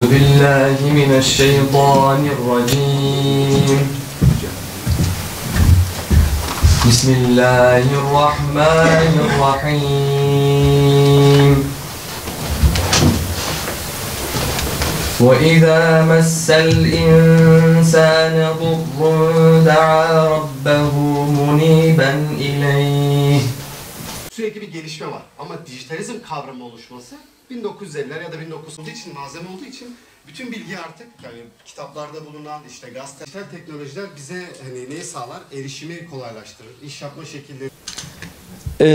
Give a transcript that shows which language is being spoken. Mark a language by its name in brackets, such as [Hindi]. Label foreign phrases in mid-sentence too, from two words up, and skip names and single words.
[Arabic] بالله من الشيطان الرجيم بسم الله الرحمن الرحيم وإذا مس الإنسان ضر دعا ربه منيبا إليه. [Turkish] Sürekli bir gelişme var ama dijitalizm kavramı oluşması 1950'ler ya da 1900 için malzeme olduğu için bütün bilgi artık yani kitaplarda bulunan işte gazete, dijital teknolojiler bize hani neyi sağlar? Erişimi kolaylaştırır, iş yapma şekilleri.